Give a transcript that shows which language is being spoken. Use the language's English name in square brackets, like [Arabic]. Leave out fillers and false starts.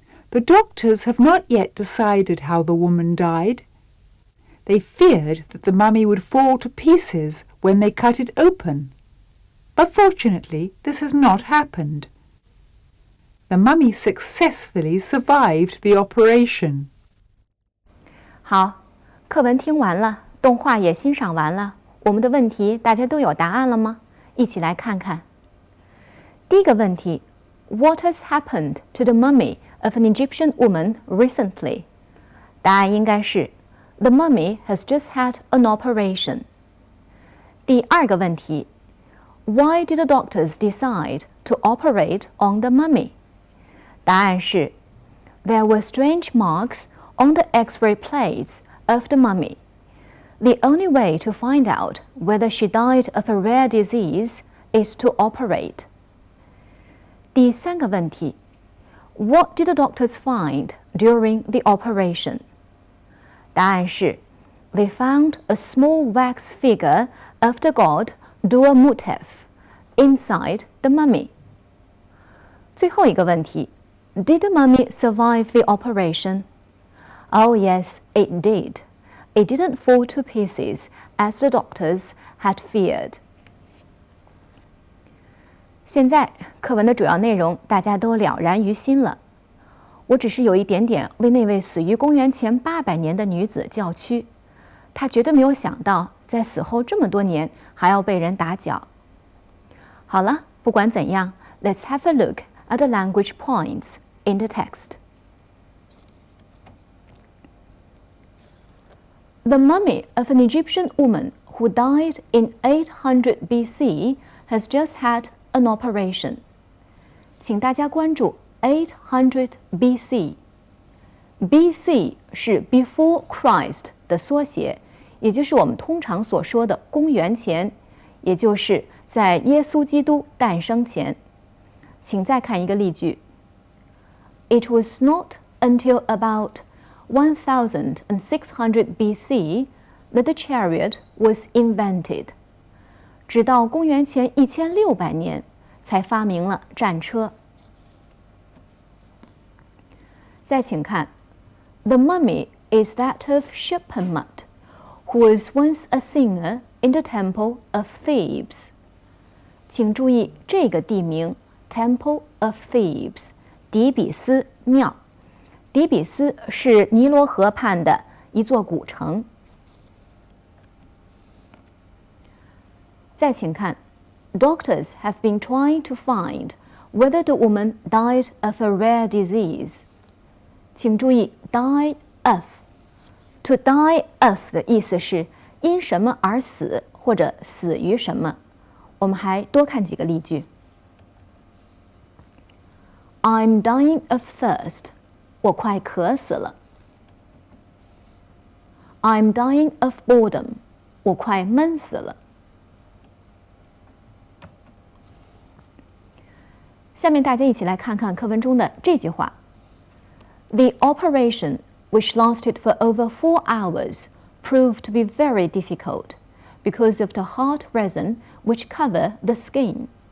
[English] The doctors have not yet decided how the woman died. They feared that the mummy would fall to pieces when they cut it open. But fortunately, this has not happened. The mummy successfully survived the operation. [Chinese] 好，课文听完了，动画也欣赏完了，我们的问题大家都有答案了吗？一起来看看。第一个问题 [English] ，What has happened to the mummy of an Egyptian woman recently? [Chinese] 答案应该是 [English] The mummy has just had an operation. [Chinese] 第二个问题 [English] Why did the doctors decide to operate on the mummy? [Chinese] 答案是 [English] There were strange marks on the X-ray plates of the mummy. The only way to find out whether she died of a rare disease is to operate. [Chinese] 第三个问题 [English] What did the doctors find during the operation? [Chinese] 答案是 [English] They found a small wax figure of the god Duamutef inside the mummy. [Chinese] 最后一个问题 [English] Did the mummy survive the operation? Oh yes, it did. It didn't fall to pieces as the doctors had feared. [Chinese] 现在课文的主要内容大家都了然于心了。我只是有一点点为那位死于公元前800年的女子叫屈，她绝对没有想到在死后这么多年还要被人打脚。好了，不管怎样 [English] ，Let's have a look at the language points in the text. The mummy of an Egyptian woman who died in 800 BC has just had an operation. [Chinese] 请大家关注800 BC。BC 是 Before Christ 的缩写，也就是我们通常所说的公元前，也就是在耶稣基督诞生前。请再看一个例句。 [English] It was not until about 1600 BC that the chariot was invented. [Chinese] 直到公元前1600年才发明了战车。再请看 [English] The mummy is that of Shiphamut, who was once a singer in the temple of Thebes. [Chinese] 请注意这个地名 Temple of Thebes, 底比斯庙。底比斯是尼罗河畔的一座古城。再请看 [English] Doctors have been trying to find whether the woman died of a rare disease. [Chinese] 请注意 die of。To die of 的意思是因什么而死，或者死于什么。我们还多看几个例句。 [English] I'm dying of thirst. [Chinese] 我快渴死了。 [English] I'm dying of boredom. [Chinese] 我快闷死了。下面大家一起来看看课文中的这句话。 [English] The operation, which lasted for over 4 hours, proved to be very difficult because of the hard resin which covered the skin.